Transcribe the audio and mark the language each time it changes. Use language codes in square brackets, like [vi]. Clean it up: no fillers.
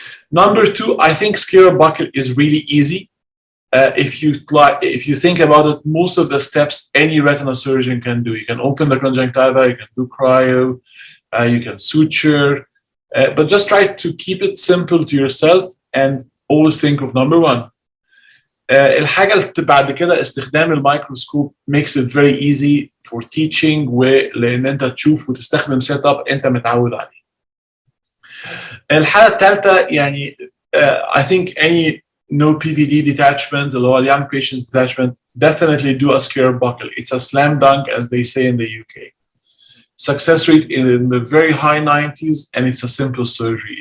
[en] Number two, I think scleral buckle is really easy. If you think about it, most of the steps any retinal surgeon can do. You can open the conjunctiva, you can do cryo, you can suture, but just try to keep it simple to yourself and always think of number one. [ar] الحاجة اللي بعد كده استخدام الميكروسكوب [en] makes it very easy for teaching [ar] ولأن أنت تشوف وتستخدم سيت اب أنت متعود عليه. الحاجة الثالثة يعني [en] I think any no PVD detachment, [ar] اللي هو [en] young patients detachment, definitely do a scleral buckle. It's a slam dunk as they say in the UK. Success rate in the very high 90s and it's a simple surgery.